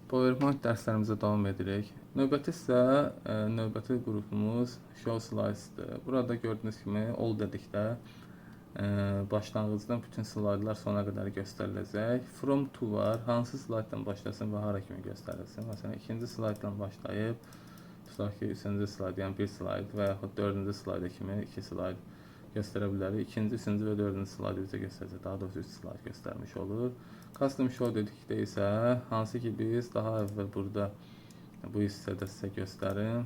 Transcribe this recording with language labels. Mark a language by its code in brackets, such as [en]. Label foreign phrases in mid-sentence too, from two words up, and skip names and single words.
[az] PowerPoint dərslərimizə davam edirik. Növbəti isə növbəti qrupumuz Show Slides-dir. Burada gördüyünüz kimi all dedikdə başlanğıcdan bütün slaydlar sona qədər göstəriləcək. [en] From to [az] var. Hansı slayddan başlasın və hara kimi göstərilsin. Məsələn, ikinci slayddan başlayıb tutaq ki, üçüncü slayd, yəni bir slayd və yaxud dördüncü slayda kimi iki slayd göstərə bilərik. İkinci, üçüncü və dördüncü slaydı bizə göstərəcək. Daha doğrusu 3 slayd göstərmiş olur. Custom Show dedikdə isə hansı ki biz daha əvvəl burada bu hissədə sizə göstərim.